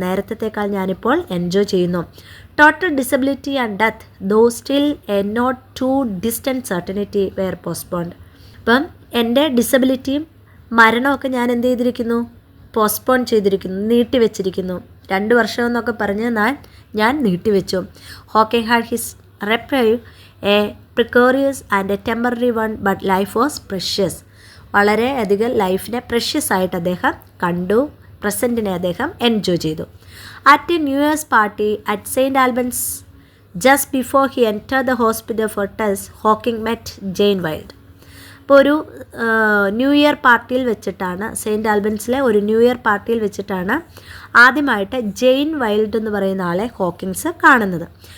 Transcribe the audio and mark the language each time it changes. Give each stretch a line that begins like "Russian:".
Malayalam: നേരത്തേക്കാൾ ഞാനിപ്പോൾ എൻജോയ് ചെയ്യുന്നു.
English: Total disability and death, though still a not too distant certainty were postponed.
Malayalam: അപ്പം എൻ്റെ ഡിസബിലിറ്റിയും മരണമൊക്കെ ഞാൻ എന്ത് ചെയ്തിരിക്കുന്നു, പോസ്റ്റ്പോൺ ചെയ്തിരിക്കുന്നു, നീട്ടിവെച്ചിരിക്കുന്നു. 2 വർഷം എന്നൊക്കെ പറഞ്ഞ് ഞാൻ നീട്ടിവെച്ചു.
English: Hawking had his reprieve, a precarious and a temporary one, but life was precious.
Malayalam: വളരെ അധികം ലൈഫിനെ പ്രഷ്യസ് ആയിട്ട് അദ്ദേഹം കണ്ടു, പ്രസൻറ്റിനെ അദ്ദേഹം എൻജോയ് ചെയ്തു.
English: At a new year's party at Saint Albans, just before he enter the hospital for test, Hawking met Jane Wilde.
Malayalam: അപ്പോൾ ഒരു ന്യൂ ഇയർ പാർട്ടിയിൽ വെച്ചിട്ടാണ്, സെയിൻറ്റ് ആൽബൻസിലെ ഒരു ന്യൂ ഇയർ പാർട്ടിയിൽ വെച്ചിട്ടാണ് ആദ്യമായിട്ട് ജെയിൻ വൈൽഡ് എന്ന് പറയുന്ന ആളെ ഹോക്കിങ്സ് കാണുന്നത്.